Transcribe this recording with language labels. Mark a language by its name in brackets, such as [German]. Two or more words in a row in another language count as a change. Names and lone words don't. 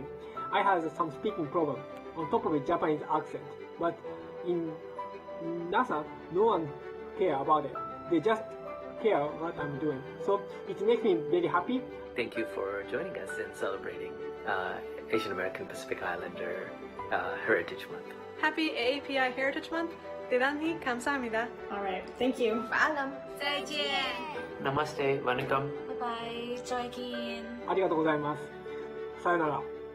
[English] I have some speaking problem on top of a Japanese accent, but in NASA, no one care about it. They just care what I'm doing. So it makes me very happy. Thank you for joining us in celebrating Asian American Pacific Islander Heritage Month. Happy AAPI Heritage Month. [Korean] 대단히 감사합니다. [English] All right, thank you. [Filipino] Paalam. 再见. [Hindi] Namaste, vanakkam. [English] Bye bye. Joikin. [Japanese] ありがとうございます。さよなら。